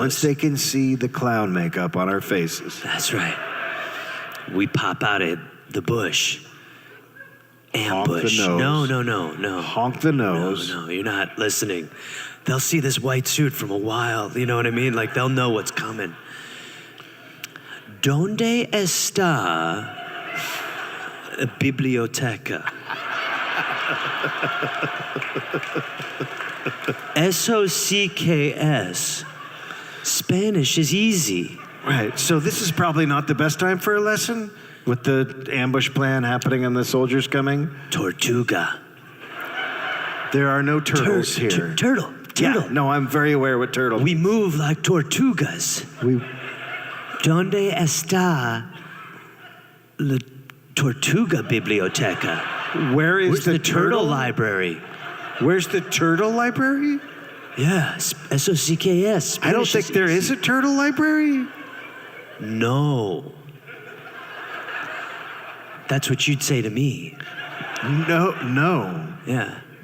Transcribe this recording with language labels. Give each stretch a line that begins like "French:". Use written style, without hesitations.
English: Once they can see the clown makeup on our faces. That's right. We pop out of the bush. Ambush. Honk the nose. No. Honk the nose. No, you're not listening. They'll see this white suit from a while. You know what I mean? Like, they'll know what's coming.
Spanish: ¿Dónde está la biblioteca? Eso sí que es.
English: Spanish is easy. Right, so this is probably not the best time for a lesson with the ambush plan happening and the soldiers coming.
Spanish: Tortuga.
English: There are no turtles here. Turtle. Yeah, no, I'm very aware what turtle. We move like tortugas.
Spanish: ¿Dónde está la Tortuga Biblioteca?
English: Where's the turtle library? Where's the turtle library?
Spanish: Yeah, eso sí que es.
English: I don't think there is a turtle library. No. That's what you'd say to me. No. Yeah.